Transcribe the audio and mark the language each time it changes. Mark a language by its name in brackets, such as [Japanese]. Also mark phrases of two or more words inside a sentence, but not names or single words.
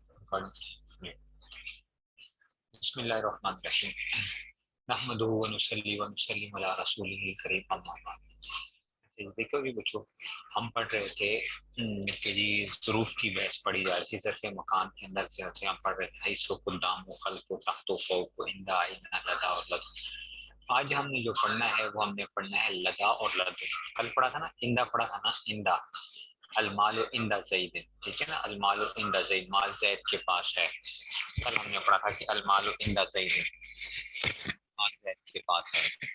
[Arabic] بسم اللہ الرحمن الرحیم نحمدہ ونصلی ونسلم علی رسولہ الکریم اما بعد۔ [Urdu] دیکھو بھی بچوں، ہم پڑھ رہے تھے کہ جی ظروف کی بحث پڑھی جا رہی تھی، ظرف مکان کے اندر سے ہم پڑھ رہے تھے [Arabic] حیث و قدام و خلف و تحت و فوق و عند عین لدا [Urdu] اور لد۔ آج ہم نے جو پڑھنا ہے وہ ہم نے پڑھنا ہے لدا اور لدن۔ کل پڑھا تھا نا اندا، پڑھا تھا نا اندا، [Arabic] المال عند زید، [Urdu] ٹھیک ہے نا، [Arabic] المال عند زید، [Urdu] مال زید کے پاس ہے۔ کل ہم نے پڑھا تھا کہ [Arabic] المال عند زید، [Urdu] مال زید کے پاس ہے۔